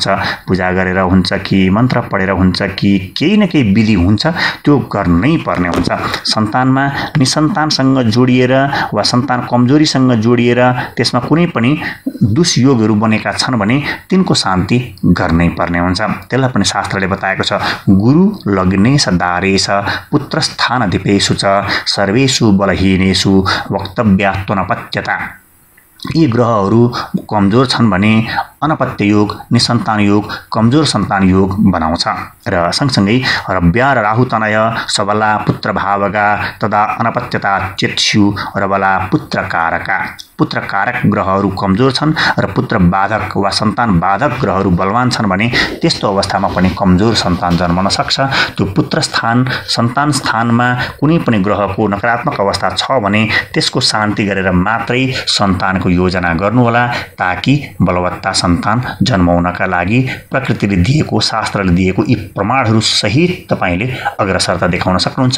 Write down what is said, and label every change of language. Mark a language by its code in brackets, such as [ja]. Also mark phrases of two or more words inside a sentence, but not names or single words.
[ne] पूजा गरेर हुन्छ कि मन्त्र पढेर हुन्छ कि केही न केही विधि हुन्छ, त्यो गर्नै पर्ने हुन्छ। सन्तानमा निसन्तानसँग जोडिएर वा सन्तान कमजोरीसँग जोडिएर त्यसमा कुनै पनि दुष्योगहरू बनेका छन् भने तिनको शान्ति गर्नै पर्ने हुन्छ। त्यसलाई पनि शास्त्रले बताएको छ, [sa] गुरु लग्नेश दारेश पुत्रस्थानधिपेषु च सर्वेषु बलहीनेषु वक्तव्य नपत्यता। [ne] यी ग्रहहरू कमजोर छन् भने अनपत्य योग, निसन्तान योग, कमजोर सन्तान योग बनाउँछ र सँगसँगै [sa] रव्या र राहु तनय सबला पुत्र भावगा तदा अनपत्यता चेत्स्यु रबला पुत्र कारका। [ne] पुत्र कारक ग्रहहरू कमजोर छन् र पुत्र बाधक वा सन्तान बाधक ग्रहहरू बलवान छन् भने त्यस्तो अवस्थामा पनि कमजोर सन्तान जन्मन सक्छ। त्यो पुत्र स्थान सन्तान स्थानमा कुनै पनि ग्रहको नकारात्मक अवस्था छ भने त्यसको शान्ति गरेर मात्रै सन्तानको योजना गर्नुहोला, ताकि बलवत्ता सन्तान जन्माउनका लागि प्रकृतिले दिएको शास्त्रले दिएको यी प्रमाणहरू सहित तपाईले अग्रसरता देखाउन सक्नुहुन्छ।